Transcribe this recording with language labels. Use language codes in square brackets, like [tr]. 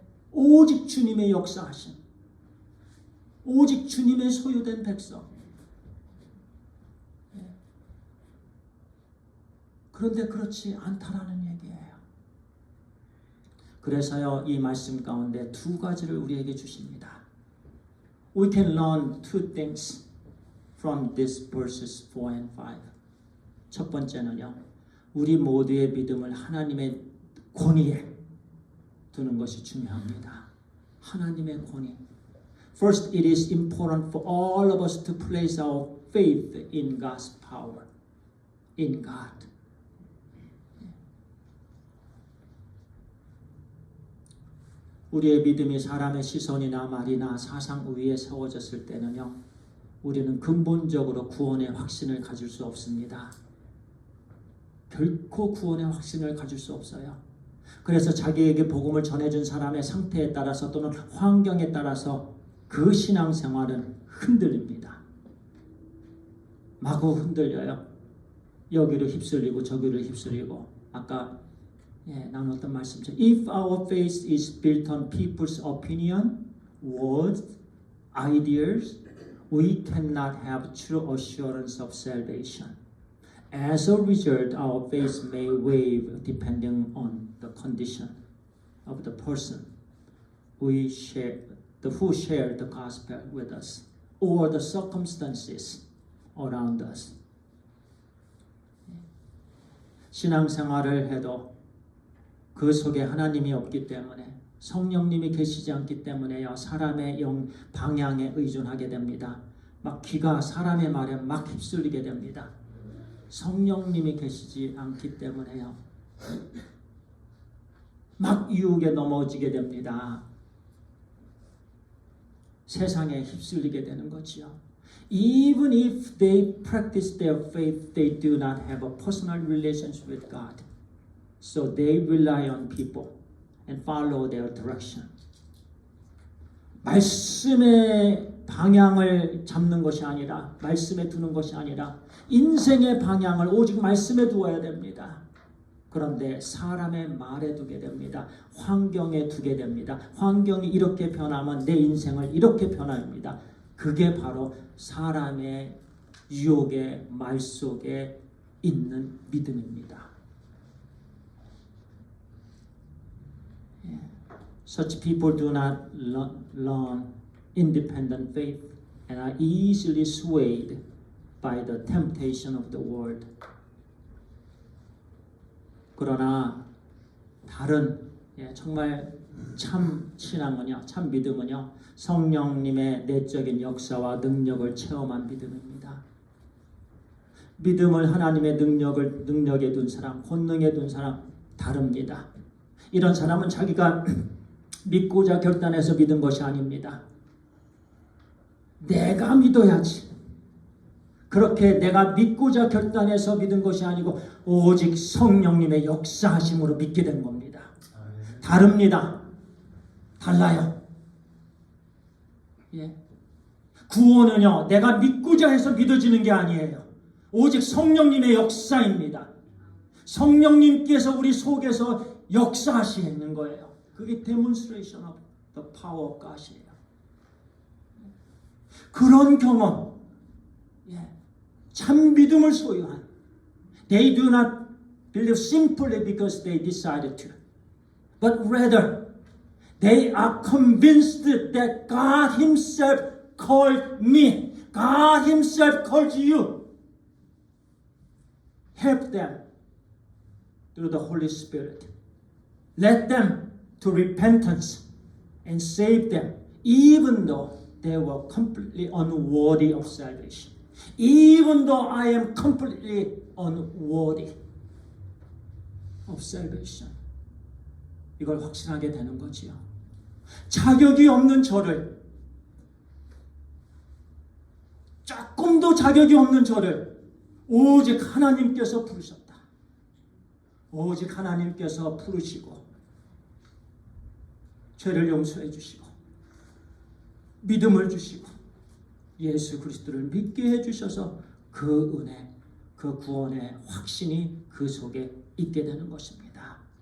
[ko] 오직 주님의 역사하심, 오직 주님의 소유된 백성. 그런데 그렇지 않다라는 얘기예요. 그래서요, 이 말씀 가운데 두 가지를 우리에게 주십니다. [en] We can learn two things from these verses 4 and 5. [ko] 첫 번째는요, 우리 모두의 믿음을 하나님의 권위에 두는 것이 중요합니다. 하나님의 권위. [en] First, it is important for all of us to place our faith in God's power, in God. [ko] 우리의 믿음이 사람의 시선이나 말이나 사상 위에 세워졌을 때는요, 우리는 근본적으로 구원의 확신을 가질 수 없습니다. 결코 구원의 확신을 가질 수 없어요. 그래서 자기에게 복음을 전해준 사람의 상태에 따라서 또는 환경에 따라서 그 신앙생활은 흔들립니다. 마구 흔들려요. 여기를 휩쓸리고 저기를 휩쓸리고. 아까 나눴던 말씀처럼 [en] If our faith is built on people's opinion, words, ideas, we cannot have true assurance of salvation. As a result, our faith may waver depending on the condition of the person who share the gospel with us or the circumstances around us. [ko] 신앙생활을 해도 그 속에 하나님이 없기 때문에 성령님이 계시지 않기 때문에요. 사람의 방향에 의존하게 됩니다. 막 귀가 사람의 말에 막 휩쓸리게 됩니다. 성령님이 계시지 않기 때문에요. 막 유혹에 넘어지게 됩니다. 세상에 휩쓸리게 되는 거지요. [en] Even if they practice their faith, they do not have a personal relationship with God. So they rely on people and follow their direction. [ko] 말씀의 방향을 잡는 것이 아니라, 말씀에 두는 것이 아니라 인생의 방향을 오직 말씀에 두어야 됩니다. 그런데 사람의 말에 두게 됩니다. 환경에 두게 됩니다. 환경이 이렇게 변하면 내 인생을 이렇게 변합니다. 그게 바로 사람의 유혹의 말 속에 있는 믿음입니다. [en] Such people do not learn independent faith and are easily swayed by the temptation of the world. [ko] 그러나 다른 정말 참 신앙은요, 참 믿음은요, 성령님의 내적인 역사와 능력을 체험한 믿음입니다. 믿음을 하나님의 능력에 둔 사람, 권능에 둔 사람 다릅니다. 이런 사람은 자기가 믿고자 결단해서 믿은 것이 아닙니다. 내가 믿어야지. 그렇게 내가 믿고자 결단해서 믿은 것이 아니고 오직 성령님의 역사하심으로 믿게 된 겁니다. 다릅니다. 달라요. 예. 구원은요, 내가 믿고자 해서 믿어지는 게 아니에요. 오직 성령님의 역사입니다. 성령님께서 우리 속에서 역사하시는 거예요. 그게 [en] demonstration of the power of God [ko] 이에요. 그런 경험, 참 믿음을 소유한, [en] they do not believe simply because they decided to, but rather they are convinced that God Himself called me, God Himself called you. Help them through the Holy Spirit. Let them to repentance and save them, even though they were completely unworthy of salvation. Even though I am completely unworthy of salvation. [ko] 이걸 확신하게 되는 거지요. 자격이 없는 저를, 조금도 자격이 없는 저를 오직 하나님께서 부르셨다. 오직 하나님께서 부르시고 죄를 용서해 주시고 믿음을 주시고 예수 그리스도를 믿게 해주셔서 그 은혜, 그 구원의 확신이 그 속에 있게 되는 것입니다.